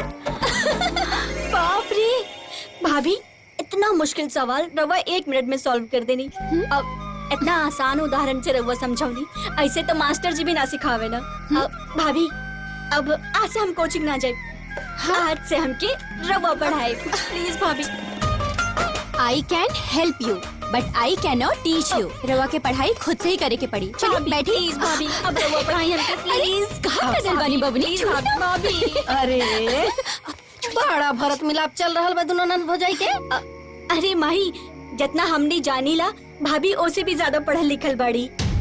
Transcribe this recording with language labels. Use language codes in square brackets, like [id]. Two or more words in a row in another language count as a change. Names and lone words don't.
[bho] बाप रे भाभी, इतना मुश्किल सवाल रवा 1 मिनट में सॉल्व कर देनी। अब इतना आसान उदाहरण से रवा समझाऊनी, ऐसे तो मास्टर जी भी ना सिखावे ना। भाभी, अब आज से हम कोचिंग ना जाए, आज से हमके रवा पढ़ाए प्लीज भाभी। [en] I can help you but I cannot teach you. [bho] रवा के पढ़ाई खुद से ही करे के पड़ी। चलो बैठी। प्लीज भाभी, अब रवा पढ़ाई हमके प्लीज। कहाँ बदल बानी बबुनी? प्लीज भाभी। अरे बड़ा भरत मिलाप चल रहा बा दोनों नंद भौजाई के। अरे माही, जितना हमने जानी ला भाभी ओसे भी ज्यादा पढ़ल लिखल बाड़ी।